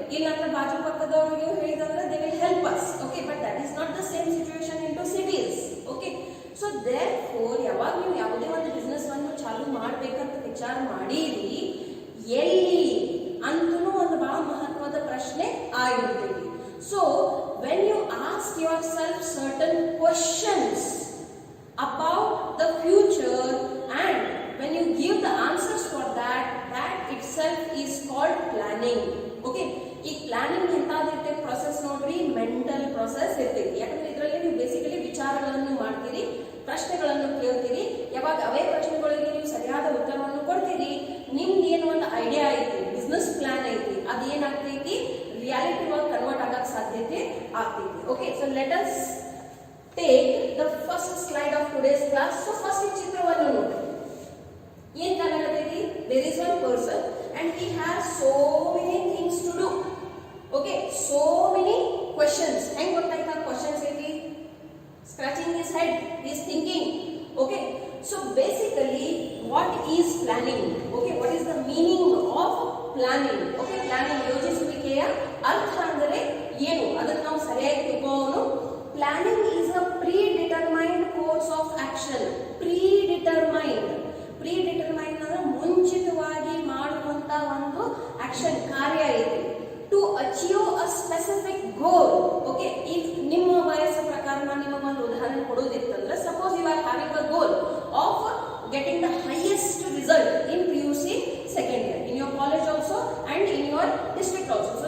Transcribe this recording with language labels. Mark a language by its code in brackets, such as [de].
[kn] ಇಲ್ಲಾಂದ್ರೆ ಬಾಜು ಪಕ್ಕದವರಿಗೆ ಹೇಳಿದಂದ್ರೆ [en] They will help us. Okay, but that is not the same situation in two cities. [kn] Okay, so there four ಯಾವಾಗ ನೀವು ಯಾವುದೇ ಒಂದು business ಅನ್ನು ಚಾಲೂ ಮಾಡ್ಬೇಕಂತ ವಿಚಾರ ಮಾಡಿರಿ, ಎಲ್ಲಿ ಅಂತೂ ಒಂದು ಬಹಳ ಮಹತ್ವದ ಪ್ರಶ್ನೆ ಆಗಿರ್ತೈತಿ. [en] So when you ask yourself certain questions about the future and when you give the answers for that itself is called planning. [kn] Okay, ಈ ಪ್ಲಾನಿಂಗ್ ಎಂತಾದಿರುತ್ತೆ ಪ್ರೊಸೆಸ್ ನೋಡ್ರಿ, ಮೆಂಟಲ್ ಪ್ರೊಸೆಸ್ ಇರ್ತೈತಿ. ಯಾಕಂದ್ರೆ ಇದರಲ್ಲಿ ನೀವು ಬೇಸಿಕಲಿ ವಿಚಾರಗಳನ್ನು ಮಾಡ್ತೀರಿ, ಪ್ರಶ್ನೆಗಳನ್ನು ಕೇಳ್ತೀರಿ. ಯಾವಾಗ ಅವೇ ಪ್ರಶ್ನೆಗಳಿಗೆ ನೀವು ಸರಿಯಾದ ಉತ್ತರವನ್ನು ಕೊಡ್ತೀರಿ, ನಿಮ್ದು ಏನು ಒಂದು ಐಡಿಯಾ ಐತಿ, ಬಿಸ್ನೆಸ್ ಪ್ಲಾನ್ ಐತಿ, ಅದು ಏನಾಗ್ತೈತಿ, ರಿಯಾಲಿಟಿ ಒಳಗೆ ಕನ್ವರ್ಟ್ ಆಗಕ್ಕೆ ಸಾಧ್ಯತೆ ಆಗ್ತೈತಿ. [en] Okay, so let us take the first slide of today's class. So first [kn] ಚಿತ್ರವನ್ನು ನೋಡಿ, ಏನ್ ಕಾಣಕತ್ತೈತಿ, [en] there is one person and he has so many things to do. Okay, so many questions. [kn] ಹೆಂಗ್ ಗೊತ್ತಾಯ್ತಾ [en] questions ಐತಿ, scratching his head, he is thinking. Okay, so basically what is planning? Okay, what is the meaning of planning? [kn] Okay, planning ಯೋಜಿಸುವಿಕೆಯ ಅರ್ಥ ಅಂದರೆ ಏನು ಅದನ್ನ ನಾವು ಸರಿಯಾಗಿ ತಿಳ್ಕೊಳ್ಳೋಣ. [en] Planning is a predetermined course of action. [kn] Predetermined ಅಂದ್ರೆ ಮುಂಚಿತವಾಗಿ ಮಾಡುವಂತ ಒಂದು ಆಕ್ಷನ್ ಕಾರ್ಯ ಐತಿ. [en] To achieve a specific goal. Okay, [kn] ಈಗ ನಿಮ್ಮ ವಯಸ್ಸು ಪ್ರಕಾರ ನಾನು ನಿಮಗೆ ಒಂದು ಉದಾಹರಣೆ ಕೊಡೋದಿತ್ತಂದ್ರೆ, [en] Suppose you are having a goal of getting the highest result in PUC second year, in your college also and in your district also.